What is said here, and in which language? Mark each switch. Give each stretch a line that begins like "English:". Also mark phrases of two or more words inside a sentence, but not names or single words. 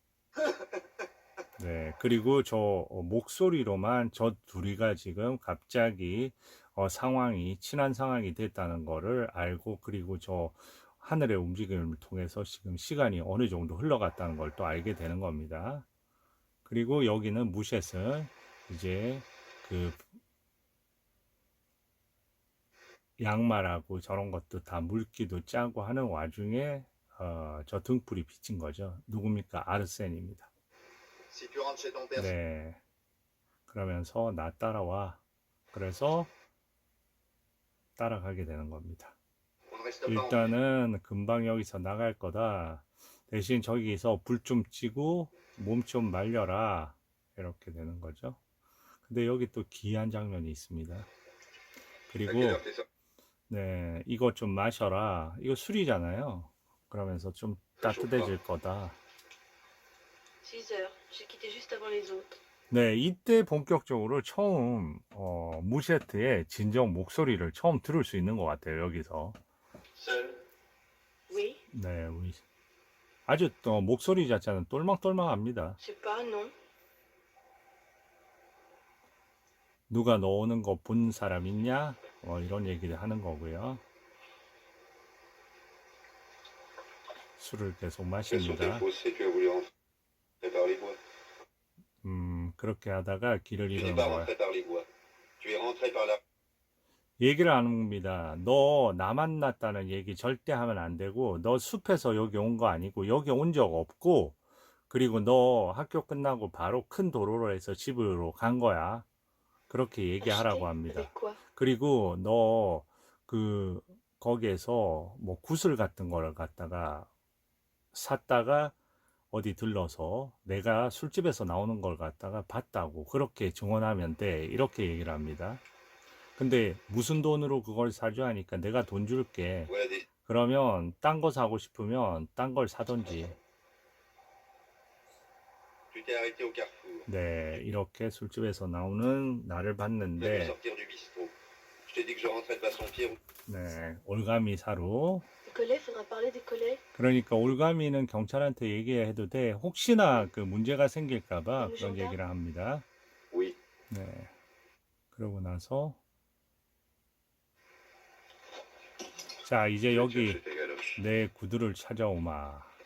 Korean: 네, 그리고 저 목소리로만 저 둘이가 지금 갑자기 친한 상황이 됐다는 거를 알고, 그리고 저 하늘의 움직임을 통해서 지금 시간이 어느 정도 흘러갔다는 걸 또 알게 되는 겁니다. 그리고 여기는 무셋은 이제 그 양말하고 저런 것도 다 물기도 짜고 하는 와중에 저 등불이 비친 거죠. 누굽니까? 아르센입니다.
French: Si tu rentres chez ton père,
Korean: 네. 그러면서 나 따라와. 그래서 따라가게 되는 겁니다.
French: on ne reste pas en
Korean: 일단은 금방 여기서 나갈 거다. 대신 저기서 불 좀 찌고 몸 좀 말려라. 이렇게 되는 거죠. 근데 여기 또 기이한 장면이 있습니다.
French: À
Korean: 그리고
French: quelle heure t'es sorti?
Korean: 네, 이거 좀 마셔라. 이거 술이잖아요. 그러면서 좀 따뜻해질 거다.
French: 6 heures. J'ai quitté juste avant les autres.
Korean: 네, 이때 본격적으로 처음 무셰트의 진정 목소리를 처음 들을 수 있는 것 같아요. 여기서.
French: Seul? Oui.
Korean: 네, 아주 목소리 자체는 똘망똘망합니다.
French: Je sais pas, non.
Korean: 누가 너 오는 거 본 사람 있냐? 이런 얘기를 하는 거고요. 술을 계속
French: Quelles sont tes
Korean: 마십니다.
French: fausses et tu as voulu rentrer par les bois?
Korean: 그렇게 하다가 길을
French: Tu n'es
Korean: 잃은
French: pas
Korean: 거야.
French: rentré par les bois. Tu es rentré par la...
Korean: 얘기를 안 합니다. 너 나 만났다는 얘기 절대 하면 안 되고, 너 숲에서 여기 온 거 아니고, 여기 온 적 없고, 그리고 너 학교 끝나고 바로 큰 도로로 해서 집으로 간 거야. 그렇게 얘기하라고
French: Acheter
Korean: 합니다.
French: avec quoi?
Korean: 그리고 너 거기에서 뭐 구슬 같은 거를 갖다가 샀다가 어디 들러서 내가 술집에서 나오는 걸 갖다가 봤다고 그렇게 증언하면 돼. 이렇게 얘기를 합니다. 근데 무슨 돈으로 그걸 사줘 하니까 내가 돈 줄게.
French: Voilà des...
Korean: 그러면 딴 거 사고 싶으면 딴 걸 사던지.
French: Tu t'es arrêté au carrefour.
Korean: 네, 이렇게 술집에서 나오는 나를
French: Tu as dû
Korean: 봤는데,
French: sortir du bistrot. Je t'ai dit que je rentrais de Bassompierre.
Korean: 네, 올가미 사로.
French: Le collet, faudra parler des collets.
Korean: 그러니까 올가미는 경찰한테 얘기해도 돼. 혹시나 그 문제가 생길까봐 그런 얘기를 합니다.
French: Oui.
Korean: 네. 그러고 나서 자, 이제
French: Je vais
Korean: 여기
French: chercher tes galoches.
Korean: 내 구두를 찾아오마.